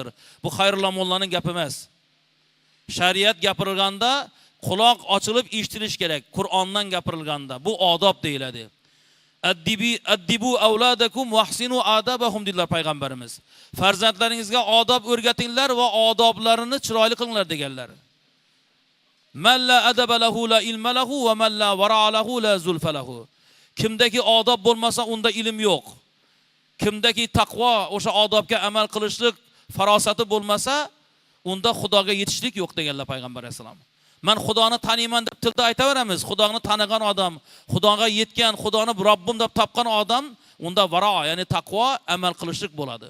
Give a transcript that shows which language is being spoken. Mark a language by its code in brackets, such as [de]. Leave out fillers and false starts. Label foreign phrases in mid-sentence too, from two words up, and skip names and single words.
[uz] Bu Xayrullo mollaning gapi emas. Shariat gapirilganda quloq ochilib eshitilish kerak. Qur'ondan gapirilganda bu odob deyiladi. [ar] أدبوا أولادكم وأحسنوا أدبهم [uz] dedilar payg'ambarimiz. Farzandlaringizga odob o'rgatinglar va odoblarini chiroyli qilinglar deganlar. [ar] من لا أدب له لا علم له ومن لا ورع له لا زلفى له. [uz] Kimdagi odob bo'lmasa unda ilm yo'q. Kimdagi taqvo, o'sha odobga amal qilishlik farosati bo'lmasa, unda Xudoga yetishlik yo'q deganlar payg'ambar alayhisalom. Men Xudoni taniyman deb tilda aytaveramiz. Xudoni tanigan odam, Xudoga yetgan, Xudoni Robbim deb topgan odam, unda varo, ya'ni taqvo amal qilishlik bo'ladi.